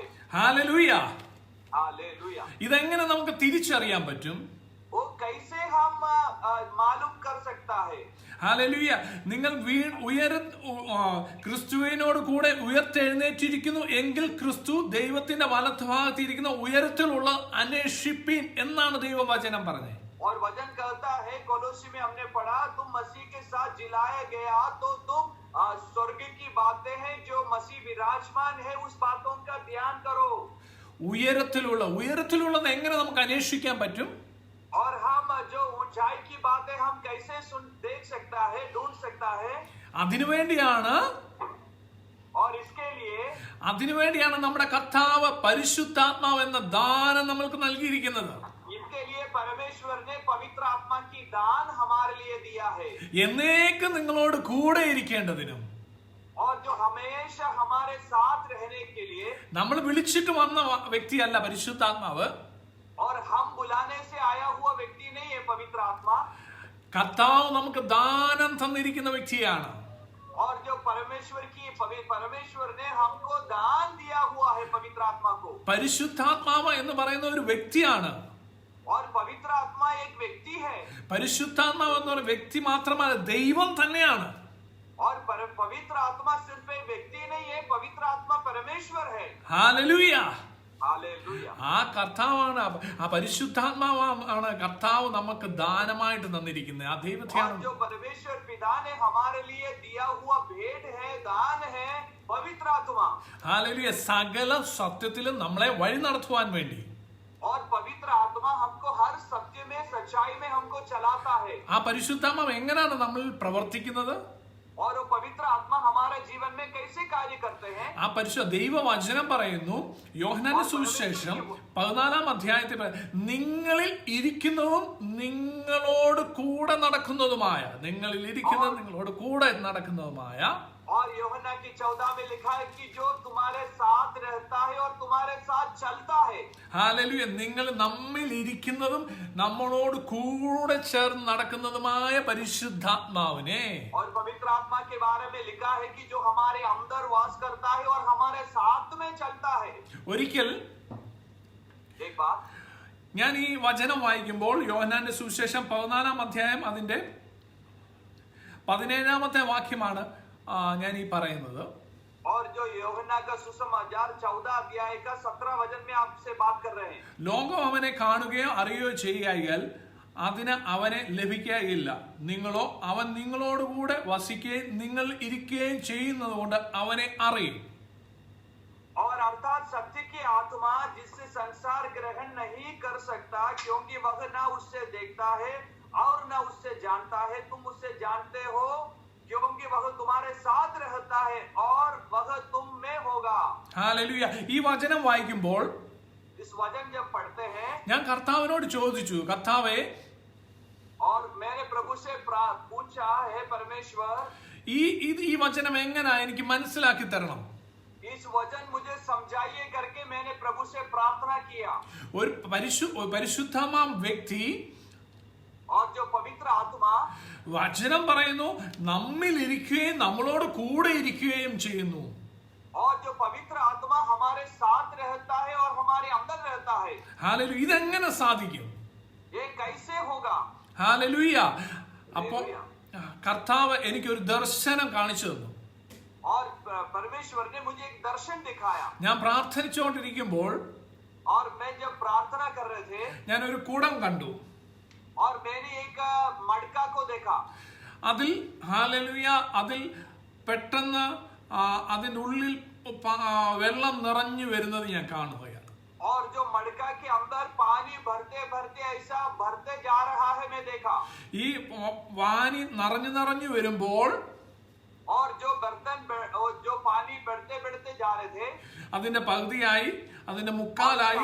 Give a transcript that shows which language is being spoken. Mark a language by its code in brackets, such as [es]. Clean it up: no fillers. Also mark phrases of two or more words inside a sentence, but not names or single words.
[ml] ഹല്ലേലൂയ. [hi] हालेलुया. [ml] ഇതെങ്ങനെ നമുക്ക് തിരിച്ചറിയാൻ പറ്റും? [hi] वो कैसे हम मालूम कर सकता है? [ml] ഹല്ലേലൂയ. നിങ്ങൾ ക്രിസ്തുവിനോട് കൂടെ ഉയർത്തെഴുന്നേറ്റിരിക്കുന്നു എങ്കിൽ ക്രിസ്തു ദൈവത്തിന്റെ വലത്തുഭാഗത്തിരിക്കുന്ന ഉയരത്തിലുള്ള അന്വേഷിപ്പീൻ എന്നാണ് ദൈവവചനം പറഞ്ഞത്. [hi] और वचन कहता है, कोलोसी में हमने पढ़ा, तुम मसीह के साथ जिलाया गया तो तुम स्वर्ग की बातें हैं जो मसीह विराजमान है, उस बातों का ध्यान करो। [ml] ഉയരത്തിലുള്ളത് എങ്ങനെ നമുക്ക് അന്വേഷിക്കാൻ പറ്റും? [hi] और हम जो ऊंचाई की बातें हम कैसे देख सकता है, ढूंढ सकता है। [ml] അതിനുവേണ്ടിയാണ് [hi] और [ml] അതിനുവേണ്ടിയാണ് നമ്മുടെ കർത്താവ് പരിശുദ്ധാത്മാവ് എന്ന ദാനം നമ്മൾക്ക് നൽകിയിരിക്കുന്നത്. [hi] इसके लिए परमेश्वर ने पवित्र आत्मा की दान हमारे लिए दिया है, [ml] എന്നേക്കും നിങ്ങളോട് കൂടെ ഇരിക്കേണ്ടതിനും. [hi] और जो हमेशा हमारे साथ रहने के लिए. [ml] നമ്മൾ വിളിച്ചിട്ട് വന്ന വ്യക്തിയല്ല പരിശുദ്ധാത്മാവ്. [hi] और हम बुलाने से आया हुआ व्यक्ति नहीं है पवित्र आत्मा. [ml] കർത്താവ് നമുക്ക് ദാനം തന്നിരിക്കുന്ന വ്യക്തിയാണ്. [hi] और जो परमेश्वर ने हमको दान दिया हुआ है पवित्र आत्मा को. [ml] പരിശുദ്ധാത്മാവ് എന്ന് പറയുന്ന ഒരു വ്യക്തിയാണ്. [hi] और पवित्र आत्मा एक व्यक्ति है. [ml] പരിശുദ്ധാത്മാവ് എന്ന് പറയുന്ന വ്യക്തി മാത്രമല്ല, ദൈവം തന്നെയാണ്. [hi] और पवित्र आत्मा सिर्फ एक व्यक्ति नहीं है, पवित्र आत्मा परमेश्वर है. [ml] ഹല്ലേലൂയ. [hi] हालेलुया. [ml] ആ കർത്താവാണ്, ആ പരിശുദ്ധാത്മാവാണ് കർത്താവ് നമുക്ക് ദാനമായിട്ട് തന്നിരിക്കുന്നത്. ആ ദൈവത്തെയാണ്. [hi] जो परमेश्वर पिता ने हमारे लिए दिया हुआ भेंट है, दान है, पवित्र आत्मा. [ml] ഹല്ലേലൂയ. സകല സത്യത്തിലും നമ്മളെ വഴി നടത്തുവാൻ വേണ്ടി. [hi] और पवित्र आत्मा हमको हर सत्य में, सच्चाई में हमको चलाता है. [ml] ആ പരിശുദ്ധാത്മാവ് എങ്ങനെയാണ് നമ്മൾ പ്രവർത്തിക്കുന്നത്? [hi] और वो पवित्र आत्मा हमारे जीवन में कैसे कार्य करते हैं? [ml] ആ പരിശുദ്ധ ദൈവവചനം പറയുന്നു, യോഹന്നാന്റെ സുവിശേഷം 14-ാം അധ്യായത്തിൽ, നിങ്ങളിൽ ഇരിക്കുന്നതും നിങ്ങളോട് കൂടെ നടക്കുന്നതുമായ, നിങ്ങളിൽ ഇരിക്കുന്നതും നിങ്ങളോട് കൂടെ നടക്കുന്നതുമായ. [hi] और यूहन्ना की 14 में लिखा है कि जो तुम्हारे साथ रहता है और तुम्हारे साथ चलता है. [ml] ഹല്ലേലൂയ. നിങ്ങൾ നമ്മിൽ ഇരിക്കുന്നതും നമ്മളോട് കൂടെ ചേർന്ന് നടക്കുന്നതുമായ പരിശുദ്ധാത്മാവിനെ. [hi] और पवित्र आत्मा के बारे में लिखा है कि जो हमारे अंदर वास करता है और हमारे साथ में चलता है. [ml] ഒരിക്കൽ [hi] एक बात, [ml] ഞാൻ ഈ വചനം വായിക്കുമ്പോൾ, യോഹന്നാന്റെ സുവിശേഷം 14-ാം അധ്യായം അതിന്റെ 17-ാമത്തെ വാക്യമാണ് ഞാൻ ഈ പറയുന്നത്. [hi] और जो यूहन्ना का सुसमाचार 14 अध्याय का 17 वचन में आपसे बात कर रहे हैं. [ml] ലോകം അവനെ കാണുകയോ അറിയുകയോ ചെയ്യുകയാൽ അതിന് അവനെ ലഭിക്കുകയില്ല. നിങ്ങളോ അവൻ നിങ്ങളോടുകൂടെ വസിക്കുകയും നിങ്ങൾ ഇരിക്കുകയും ചെയ്യുന്നത് കൊണ്ട് അവനെ അറിയും. [hi] और अर्थात सत्य की आत्मा जिससे संसार ग्रहण नहीं कर सकता, क्योंकि वह ना उससे देखता है और ना उससे जानता है. तुम उससे जानते हो क्योंकि वह तुम्हारे साथ रहता है और वह तुम में होगा. [ml] ഹല്ലേലൂയ. ഈ വചനം വായിക്കുമ്പോൾ [hi] इस वचन जब पढ़ते हैं, [ml] ഞാൻ കർത്താവിനോട് ചോദിച്ചു, കർത്താവേ, [hi] और मैंने प्रभु से पूछा, है परमेश्वर, [ml] ഈ വചനം എങ്ങനെയാ എനിക്ക് മനസ്സിലാക്കി തരണം. [hi] इस वचन मुझे समझाइए करके मैंने प्रभु से प्रार्थना किया. [ml] ഒരു പരിശുദ്ധമാം വ്യക്തി, [hi] और जो पवित्र आत्मा, [ml] വചനം പറയുന്നു, നമ്മിൽ ഇരിക്കുകയും നമ്മളോട് കൂടെ ഇരിക്കുകയും ചെയ്യുന്നു. [hi] और जो पवित्र आत्मा हमारे साथ रहता है और हमारे अंदर रहता है. [ml] ഹല്ലേലൂയ. ഇതെങ്ങനെ സാധിക്കും? [hi] ये कैसे होगा? [ml] ഹല്ലേലൂയ. അപ്പോൾ കർത്താവ് എനിക്കൊരു ദർശനം കാണിച്ചു തന്നു. [hi] और परमेश्वर ने मुझे एक दर्शन दिखाया. [ml] ഞാൻ പ്രാർത്ഥിച്ചുകൊണ്ടിരിക്കുമ്പോൾ [hi] और मैं जब प्रार्थना कर रहे थे, [ml] ഞാൻ ഒരു കുടം കണ്ടു. [hi] और मैंने एक मटका को देखा. [ml] അതിൽ ഹല്ലേലൂയ, അതിൽ പെട്ടെന്ന് അതിൻ്റെ ഉള്ളിൽ വെള്ളം നിറഞ്ഞു വരുന്നത് ഞാൻ കാണുകയാണ്. [hi] और जो मटका के अंदर पानी भरते भरते ऐसा भरते जा रहा है मैं देखा. [ml] ഈ വാനി നിറഞ്ഞു വരുമ്പോൾ, [hi] और जो बर्तन जो पानी बढ़ते बढ़ते जा रहे थे, [ml] അതിന്റെ പകുതിയായി, അതിന്റെ മുക്കാലായി,